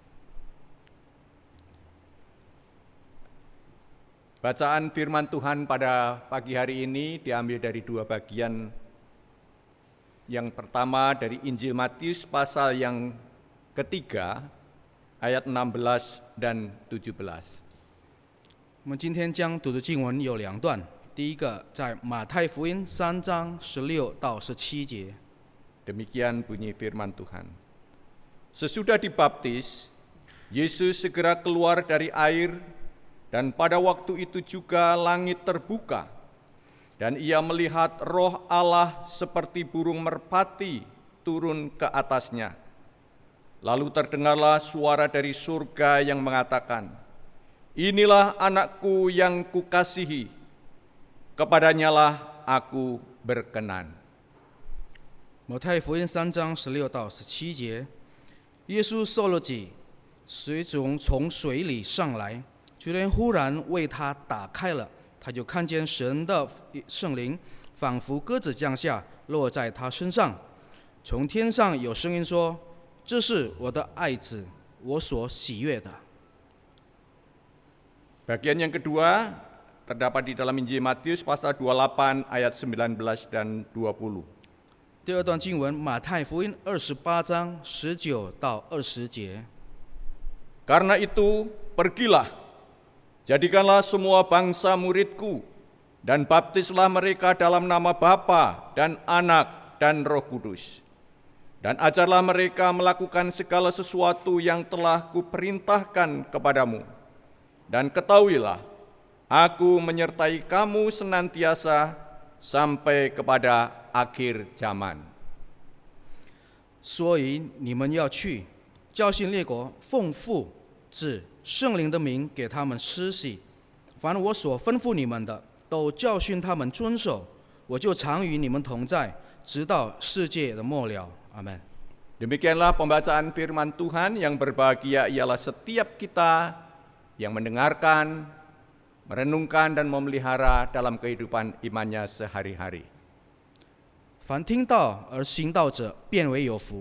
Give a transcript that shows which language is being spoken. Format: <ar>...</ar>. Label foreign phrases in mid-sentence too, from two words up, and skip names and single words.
<id>Bacaan firman Tuhan pada pagi hari ini diambil dari dua bagian. Yang pertama dari Injil Matius pasal yang ketiga, ayat 16 dan 17.</id> <zh>我们今天将读的经文有两段，第一个在马太福音3章16到17节。</zh> <id>Demikian bunyi firman Tuhan. Sesudah dibaptis, Yesus segera keluar dari air, dan pada waktu itu juga langit terbuka, dan ia melihat Roh Allah seperti burung merpati turun ke atasnya. Lalu terdengarlah suara dari surga yang mengatakan, "Inilah anakku yang kukasihi, kepadanyalah aku berkenan.</id> <zh>马太福音3章16到17节，耶稣受了洗，随从水里上来，就连忽然为他打开了，他就看见神的圣灵仿佛鸽子降下，落在他身上。从天上有声音说：“这是我的爱子，我所喜悦的。”</zh> <id>Bagian yang kedua terdapat di dalam Injil Matius pasal 28 ayat 19 dan 20.</id> <zh>第二段经文，马太福音28章19到20节。</zh> <id>Karena itu, pergilah, jadikanlah semua bangsa muridku, dan baptislah mereka dalam nama Bapa dan Anak dan Roh Kudus. Dan ajarlah mereka melakukan segala sesuatu yang telah kuperintahkan kepadamu. Dan ketahuilah, aku menyertai kamu senantiasa sampai kepada akhir zaman.</id> <zh>所以你们要去，教训列国，奉父、子、圣灵的名给他们施洗。凡我所吩咐你们的，都教训他们遵守。我就常与你们同在，直到世界的末了。阿门。</zh> <id>Demikianlah pembacaan firman Tuhan. Yang berbahagia ialah setiap kita yang mendengarkan, merenungkan dan memelihara dalam kehidupan imannya sehari-hari.</id> <zh>凡听到而行道者，变为有福。</zh>